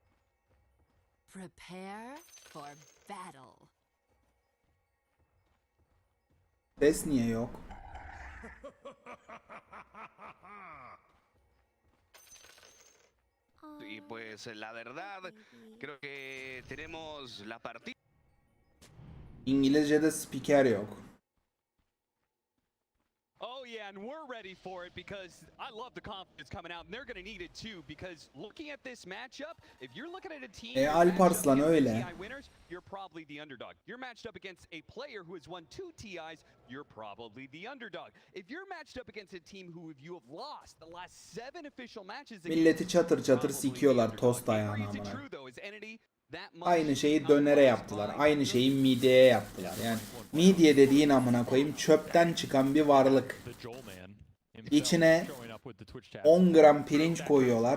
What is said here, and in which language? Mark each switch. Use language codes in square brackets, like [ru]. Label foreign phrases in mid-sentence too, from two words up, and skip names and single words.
[en] Prepare for battle. [tr] Ses niye yok? [es] Y pues la verdad, creo que tenemos la partida. [tr] İngilizce'de spiker yok. [en] Oh yeah, and we're ready for it because I love the confidence coming out, and they're going to need it too. Because looking at this matchup, if you're looking at a team, [tr] Alparslan öyle. [en] TI winners, you're probably the underdog. You're matched up against a player who has won 2 TIs, you're probably the underdog. If you're matched up against a team who you have lost the last 7 official matches, [tr] Milleti çatır çatır sikiyorlar tost ayağına amına. Aynı şeyi dönere yaptılar. Aynı şeyi midyeye yaptılar. Yani midye dediğin amına koyayım çöpten çıkan bir varlık. İçine 10 gram pirinç koyuyorlar.